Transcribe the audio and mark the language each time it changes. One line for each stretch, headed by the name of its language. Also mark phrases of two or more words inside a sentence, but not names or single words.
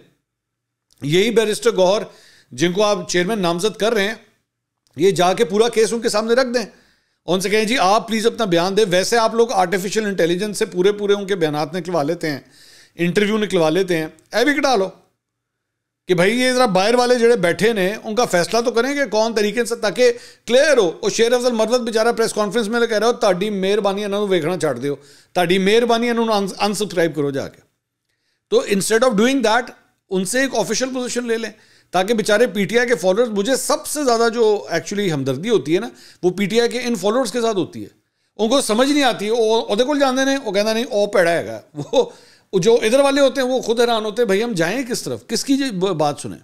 Urdu: یہی بیرسٹر گوہر جن کو آپ چیئرمین نامزد کر رہے ہیں, یہ جا کے پورا کیس ان کے سامنے رکھ دیں, ان سے کہیں جی آپ پلیز اپنا بیان دیں. ویسے آپ لوگ
English: artificial intelligence
Urdu: سے پورے ان کے بیانات نکلوا لیتے ہیں, انٹرویو نکلوا لیتے ہیں, بھی کٹا لو کہ بھائی یہ ذرا باہر والے جڑے بیٹھے نے ان کا فیصلہ تو کریں کہ کون طریقے سے, تاکہ کلیئر ہو. اور شیر افضل مروت بیچارہ پریس کانفرنس میں کہہ رہا ہو
Punjabi: تہاڈی مہربانی انہاں نوں ویکھنا چھڈ دیو, تہاڈی مہربانی انہاں نوں انسبسکرائب کرو جا کے.
Urdu: تو
English: instead of doing that
Urdu: ان سے ایک آفیشیل پوزیشن لے لیں, تاکہ بیچارے پی ٹی آئی کے فالوورز, مجھے سب سے زیادہ جو ایکچولی ہمدردی ہوتی ہے نا وہ پی ٹی آئی کے ان فالوورز کے ساتھ ہوتی ہے. ان کو سمجھ نہیں آتی,
Punjabi: وہ کول جاندے نے, وہ کہنا نہیں او پیڑا ہے.
Urdu: وہ جو ادھر والے ہوتے ہیں وہ خود حیران ہوتے ہیں بھائی ہم جائیں کس طرف, کس کی بات سنیں.